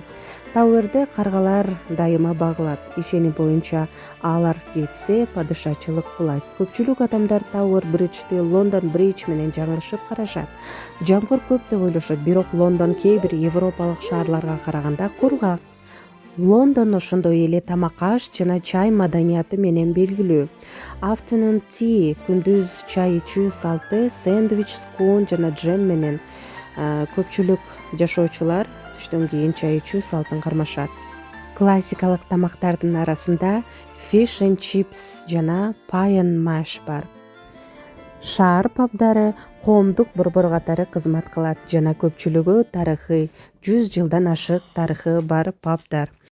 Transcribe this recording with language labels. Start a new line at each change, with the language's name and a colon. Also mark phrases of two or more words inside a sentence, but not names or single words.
Kyrgyz: Тауэрде каргалар дайыма багылат. Ишеним боюнча, алар кетсе, падышачылык кулайт. Көпчүлүк адамдар Тауэр Бриджди Лондон Бридж менен жаңылышып карашат. Жамгыр көп деп ойлошот, бирок Лондон кээ бир европалык шаарларга караганда кургак. Лондон ошондой эле тамак-аш жана чай маданияты менен белгилүү.
English: Afternoon tea,
Kyrgyz: күндүз чай ичүү салты, сэндвич, скон жана джем менен көпчүлүк жашоочулар түштөн кийин чай ичүү салтын кармашат. Классикалык тамактардын арасында
English: fish and chips
Kyrgyz: жана
English: pie and mash
Kyrgyz: бар. Шаар пабдары коомдук борбор катары кызмат кылат жана көпчүлүгү тарыхый 100 жылдан ашык тарыхы бар пабдар.